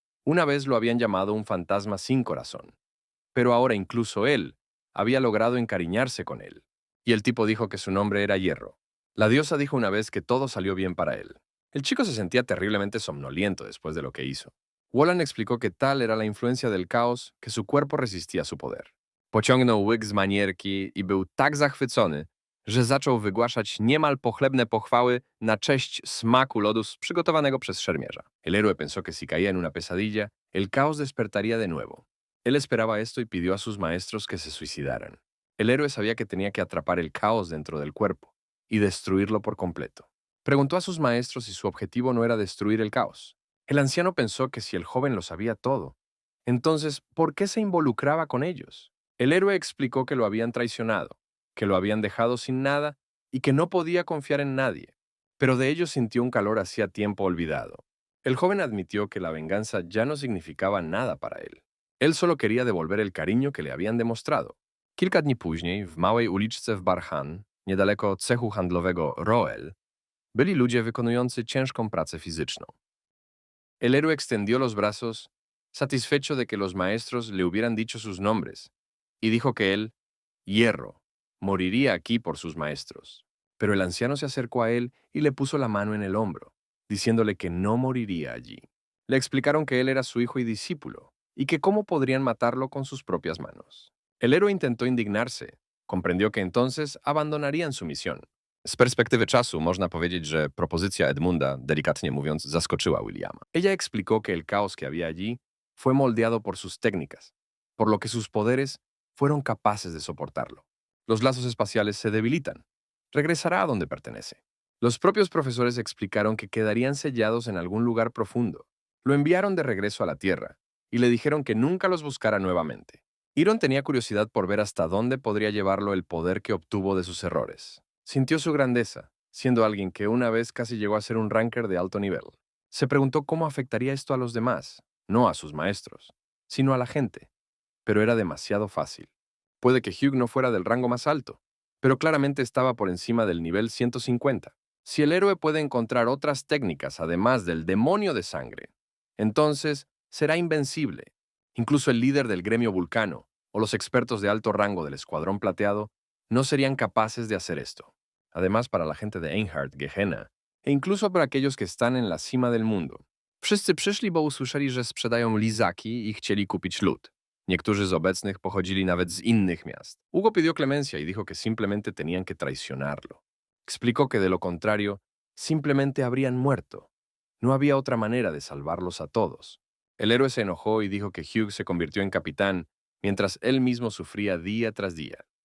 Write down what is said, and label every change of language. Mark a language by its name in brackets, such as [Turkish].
[Spanish] Una vez lo habían llamado un fantasma sin corazón. Pero ahora incluso él había logrado encariñarse con él. Y el tipo dijo que su nombre era Hierro. La diosa dijo una vez que todo salió bien para él. El chico se sentía terriblemente somnoliento después de lo que hizo. Wolan explicó que tal era la influencia del caos que su cuerpo resistía a su poder. [Polish] Pociągnął łyk z manierki i był tak zachwycony, że zaczął wygłaszać niemal pochlebne pochwały na cześć smaku lodu przygotowanego przez szermierza. [Spanish] El héroe pensó que si caía en una pesadilla, el caos despertaría de nuevo. Él esperaba esto y pidió a sus maestros que se suicidaran. El héroe sabía que tenía que atrapar el caos dentro del cuerpo y destruirlo por completo. Preguntó a sus maestros si su objetivo no era destruir el caos. El anciano pensó que si el joven lo sabía todo, entonces, ¿por qué se involucraba con ellos? El héroe explicó que lo habían traicionado, que lo habían dejado sin nada y que no podía confiar en nadie, pero de ellos sintió un calor hacía tiempo olvidado. El joven admitió que la venganza ya no significaba nada para él. Él solo quería devolver el cariño que le habían demostrado. [Polish] Kilka dni później, w małej uliczce w Barhan, niedaleko cechu handlowego Roel, byli ludzie wykonujący ciężką pracę fizyczną. [Spanish] El héroe extendió los brazos, satisfecho de que los maestros le hubieran dicho sus nombres, y dijo que él, Hierro, moriría aquí por sus maestros. Pero el anciano se acercó a él y le puso la mano en el hombro, diciéndole que no moriría allí. Le explicaron que él era su hijo y discípulo, y que cómo podrían matarlo con sus propias manos. El héroe intentó indignarse, comprendió que entonces abandonarían su misión. [Polish] Z perspektywy czasu można powiedzieć, że propozycja Edmunda, delikatnie mówiąc, zaskoczyła Williama. [Spanish] Ella explicó que el caos que había allí fue moldeado por sus técnicas, por lo que sus poderes fueron capaces de soportarlo. Los lazos espaciales se debilitan. Regresará a donde pertenece. Los propios profesores explicaron que quedarían sellados en algún lugar profundo. Lo enviaron de regreso a la Tierra y le dijeron que nunca los buscara nuevamente. Iron tenía curiosidad por ver hasta dónde podría llevarlo el poder que obtuvo de sus errores. Sintió su grandeza, siendo alguien que una vez casi llegó a ser un ranker de alto nivel. Se preguntó cómo afectaría esto a los demás, no a sus maestros, sino a la gente. Pero era demasiado fácil. Puede que Hugh no fuera del rango más alto, pero claramente estaba por encima del nivel 150. Si el héroe puede encontrar otras técnicas además del demonio de sangre, entonces será invencible. Incluso el líder del gremio Vulcano o los expertos de alto rango del Escuadrón Plateado no serían capaces de hacer esto. Además, para la gente de Einhard, Gehenna, e incluso para aquellos que están en la cima del mundo. [Polish] Wszyscy przyszli, bo usłyszeli, że sprzedają lizaki i chcieli kupić lód. Niektórzy z obecnych pochodzili nawet z innych miast. [Spanish] Hugo pidió clemencia y dijo que simplemente tenían que traicionarlo. Explicó que de lo contrario, simplemente habrían muerto. No había otra manera de salvarlos a todos. El héroe se enojó y dijo que Hugh se convirtió en capitán, mientras él mismo sufría día tras día.